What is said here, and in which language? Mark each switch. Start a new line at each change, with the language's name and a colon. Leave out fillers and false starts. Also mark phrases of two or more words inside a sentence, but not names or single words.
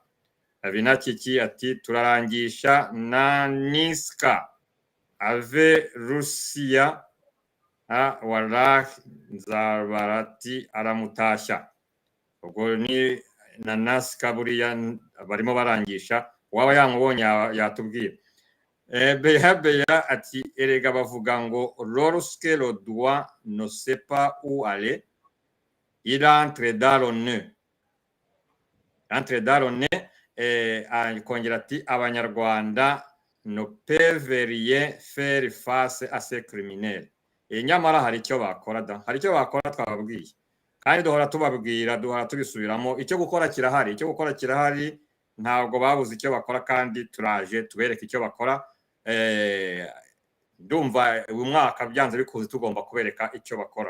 Kinyarwanda: Binakiki ati turarangisha na Niska ave Rusiya wallahi Nzabarati aramutashya. Ubwo ni na Naska buriya barimo barangisha waba yamubonye yatubwira. Beya ati erega bavuga ngo
French: lorsque le doigt ne sait pas où aller il entre dans le nœud. Entre dans le nœud
Kinyarwanda: kongera ati abanyarwanda
French: ne peuvent rien faire face à ces criminels.
Kinyarwanda: Nyamara hari icyo bakora da, hari icyo bakora twababwiye kandi duhora tubabwira, duhora tubisubiramo. Icyo gukora kirahari, ntabwo babuze icyo bakora kandi turaje tubereka icyo bakora. Ndumva uyu mwaka byanze bikuze tugomba kubereka icyo bakora.